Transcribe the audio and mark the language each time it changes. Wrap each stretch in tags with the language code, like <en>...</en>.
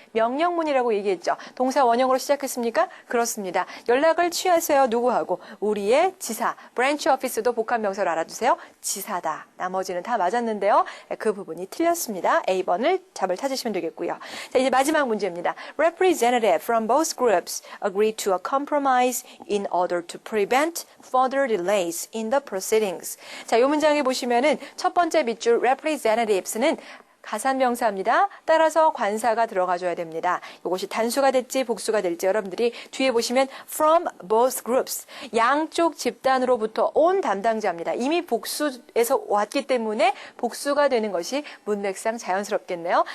<ko>명령문이라고 얘기했죠. 동사 원형으로 시작했습니까? 그렇습니다. 연락을 취하세요. 누구하고? 우리의 지사, branch office도 복합 명사로 알아두세요. 지사다. 나머지는 다 맞았는데요. 그 부분이 틀렸습니다. A번을 답을 찾으시면 되겠고요. 자, 이제 마지막 문제입니다.</ko> <en>Representative from both groups agreed to a compromise in order to prevent further delays in the proceedings.</en> <ko>자, 이 문장에 보시면은 첫 번째 밑줄 representatives는 가산명사입니다. 따라서 관사가 들어가줘야 됩니다. 이것이 단수가 될지 복수가 될지 여러분들이 뒤에 보시면</ko> <en>from both groups</en> <ko>양쪽 집단으로부터 온 담당자입니다. 이미 복수에서 왔기 때문에 복수가 되는 것이 문맥상 자연스럽겠네요.</ko>